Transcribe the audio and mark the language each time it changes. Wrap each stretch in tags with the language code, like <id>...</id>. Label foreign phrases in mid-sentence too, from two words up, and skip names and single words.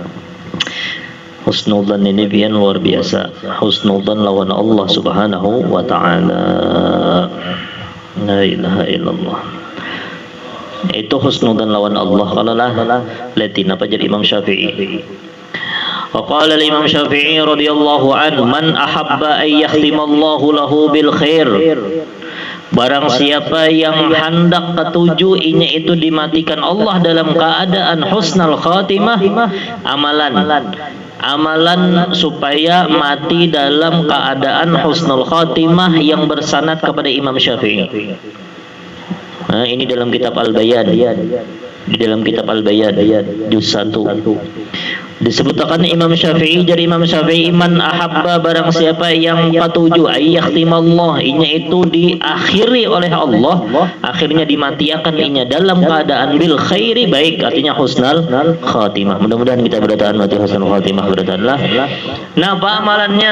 <bjn>Husnudzan ini biar luar biasa. Husnudzan lawan Allah</bjn> <ar>سبحانه وتعالى. لا إله إلا الله.</ar> <bjn>Itu husnudzan lawan Allah. Kalau lah lihatin apa jadi Imam Syafi'i.</bjn> <ar>وقال الإمام الشافعي رضي الله عنه، من أحب أن يختم الله له بالخير.</ar> <bjn>Barang siapa yang hendak ketujuh inya itu dimatikan Allah dalam keadaan</bjn> <ar>حسن الخاتمة,</ar> <bjn>amalan supaya mati dalam keadaan</bjn> <ar>حسن الخاتمة</ar> <bjn>yang bersanad kepada Imam Syafi'i. Ini dalam kitab Al-Bayan. Di dalam kitab Al-Bayan juz 1 disebutkan Imam Syafi'i, dari Imam Syafi'i,</bjn> <ar>من أحب,</ar> <bjn>barang siapa yang ketujuh</bjn> <ar>أن يختم الله,</ar> <bjn>inya itu diakhiri oleh Allah, akhirnya dimatiakan inya dalam keadaan</bjn> <ar>بالخير,</ar> <bjn>baik, artinya</bjn> <ar>حسن الخاتمة.</ar> <bjn>Mudah-mudahan kita berataan mati</bjn> <ar>حسن الخاتمة</ar> <bjn>beratanlah. Nah, apa amalannya?</bjn>